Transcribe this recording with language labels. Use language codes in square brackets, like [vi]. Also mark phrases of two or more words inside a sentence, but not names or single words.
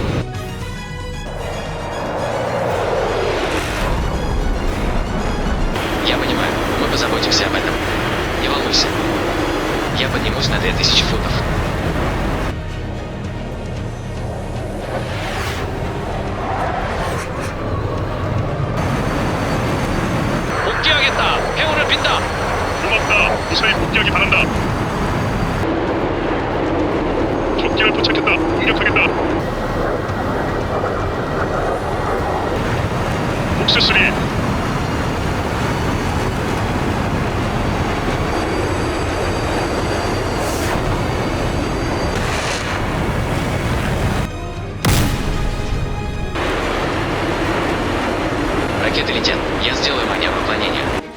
[ru] Я понимаю, мы позаботимся об этом. Не волнуйся. Я поднимусь на 2000 футов. [ko] 복귀하겠다. 행운을 빈다. 고맙다. 무사히 복귀하기 바란다. 적기를 포착했다. 공격하겠다. 복수스리 [ru] Ракеты летят. Я сделаю маневр уклонения.